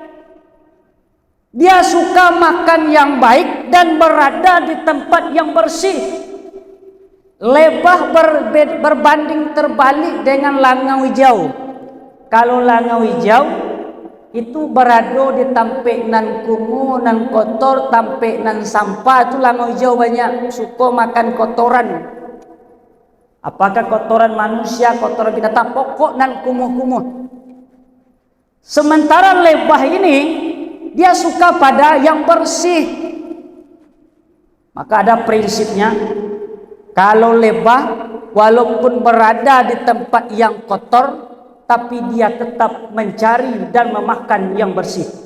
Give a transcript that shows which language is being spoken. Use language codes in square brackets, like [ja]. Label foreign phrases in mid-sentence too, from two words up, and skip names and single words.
[id] Dia suka makan yang baik dan berada di tempat yang bersih. Lebah berbanding terbalik dengan langau hijau. Kalau langau hijau itu berada [min] di tampek nan kumuh, nan kotor, tampek nan sampah. [id] Itu langau hijau banyak suka makan kotoran. Apakah kotoran manusia, kotoran binatang, [min] pokok nan kumuh-kumuh. [id] Sementara lebah ini dia suka pada yang bersih. Maka ada prinsipnya, kalau lebah walaupun berada di tempat yang kotor, tapi dia tetap mencari dan memakan yang bersih.